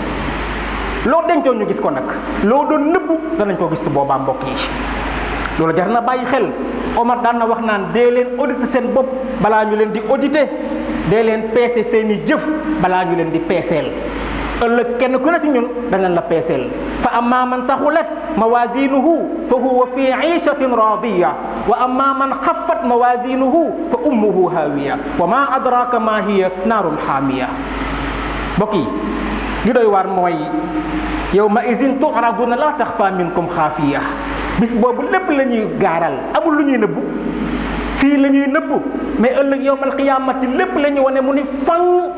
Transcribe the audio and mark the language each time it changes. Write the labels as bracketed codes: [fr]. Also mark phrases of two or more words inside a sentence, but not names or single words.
[wo] loo dencoon ñu gis ko nag, loo doon nëbbu danañ ko gis su boobaa mbokk yi. loolu jar na bàyyi xel. Omar daan na wax naan dee leen auditer seen bopp balaa ñu leen di auditer, dee leen peese seeni jëf balaa ñu leen di peeseel. ëllëg kenn ku ne ci ñun danañ la peeseel. [ar] فأما من ثقلت موازينه فهو في عيشة راضية وأما من خفت موازينه فأمه هاوية وما أدراك ما هي نار حامية. [wo] mbokk yi li doy waar mooy [ar] يومئذ تعرضون لا تخفى منكم خافية. [wo] bis boobu lépp la ñuy gaaral, amul lu ñuy nëbbu. fii la ñuy nëbbu mais ëllëg [ar] يوم القيامة [wo] lépp la ñuy wane mu ni fang.